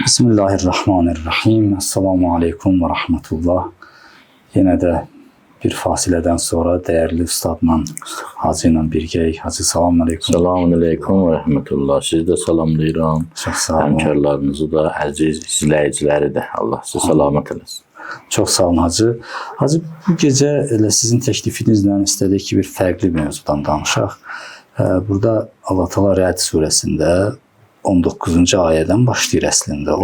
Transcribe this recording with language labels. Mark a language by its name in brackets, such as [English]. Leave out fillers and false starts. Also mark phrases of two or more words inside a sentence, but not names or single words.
[Arabic] بسم الله الرحمن الرحيم. السلام عليكم ورحمة الله. [Turkish] Yine de [Azerbaijani] bir fasilədən sonra değerli ustadla, Hacı ilə birgəyik. [Arabic] Hacı, السلام عليكم. السلام عليكم ورحمة الله. [Azerbaijani] Sizi de salamlayıram. Çox sağ olun. Həmkarlarınızı da, əziz izləyiciləri də. Allah sizi salamat eləsin. Çox sağ olun Hacı. Hacı, bu gecə elə sizin təklifinizlə istədik ki, bir fərqli mövzudan danışaq. Burada Allah Teala Rə'd surəsində 19-cu ayədən başlayır əslində o.